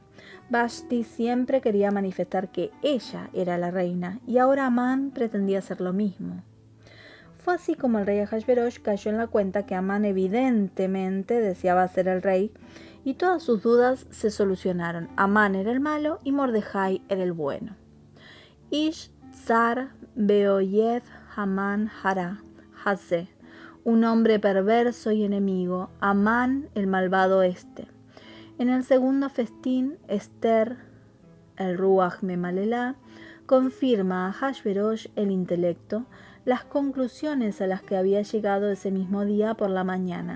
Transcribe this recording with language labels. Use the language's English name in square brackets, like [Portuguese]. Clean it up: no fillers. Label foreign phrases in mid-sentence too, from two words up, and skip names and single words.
[Spanish] Vashti siempre quería manifestar que ella era la reina y ahora Amán pretendía hacer lo mismo. Fue así como el rey Ahasverosh cayó en la cuenta que Amán evidentemente deseaba ser el rey y todas sus dudas se solucionaron. Amán era el malo y Mordejai era el bueno. [Hebrew] איש צר ואויב המן הרע הזה [Spanish] un hombre perverso y enemigo, Amán el malvado este. En el segundo festín, Esther, el [Hebrew] רוח ממללה, [Spanish] confirma a Hashverosh el intelecto, las conclusiones a las que había llegado ese mismo día por la mañana.